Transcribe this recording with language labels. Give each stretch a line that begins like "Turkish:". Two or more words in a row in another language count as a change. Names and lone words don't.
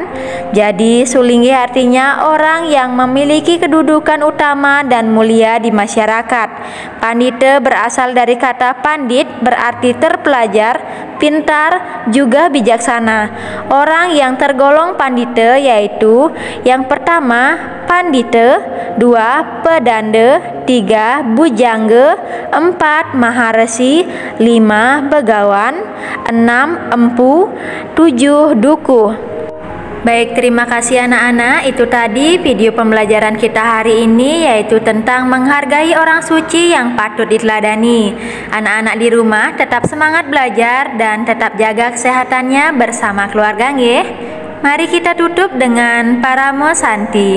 Indonesian: Jadi sulinggih artinya orang yang memiliki kedudukan utama dan mulia di masyarakat. Pandita berasal dari kata pandit, berarti terpelajar, pintar, juga bijaksana. Orang yang tergolong pandita yaitu yang pertama pandita, 2 pedanda, 3 bujangga, 4 maharesi, 5 begawan, 6 empu, 7 dukuh. Baik, terima kasih anak-anak. Itu tadi video pembelajaran kita hari ini, yaitu tentang menghargai orang suci yang patut diteladani. Anak-anak di rumah tetap semangat belajar dan tetap jaga kesehatannya bersama keluarga nggih. Mari kita tutup dengan Paramo Santi.